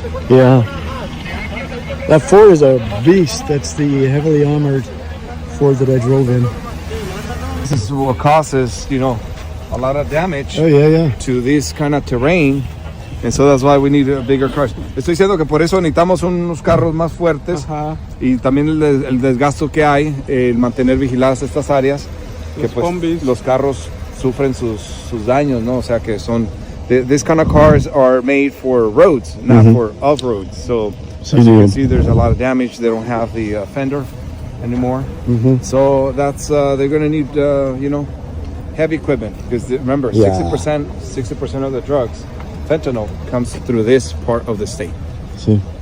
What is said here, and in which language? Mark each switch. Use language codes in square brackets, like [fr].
[en] Yeah. That Ford is a beast. That's the heavily armored Ford that I drove in. This is what causes, a lot of damage Oh, yeah. to this kind of terrain. And so that's why we need bigger cars. [es] Estoy diciendo que por eso necesitamos unos carros más fuertes. Y también el desgasto que hay, el mantener vigiladas estas áreas, que pues los carros sufren sus daños, ¿no? O sea que [en] this kind of cars are made for roads, not for off-roads. So as you can see, there's a lot of damage. They don't have the fender anymore. So that's, they're going to need, heavy equipment. Because remember, Yeah. 60% of the drugs, fentanyl, comes through this part of the state. See.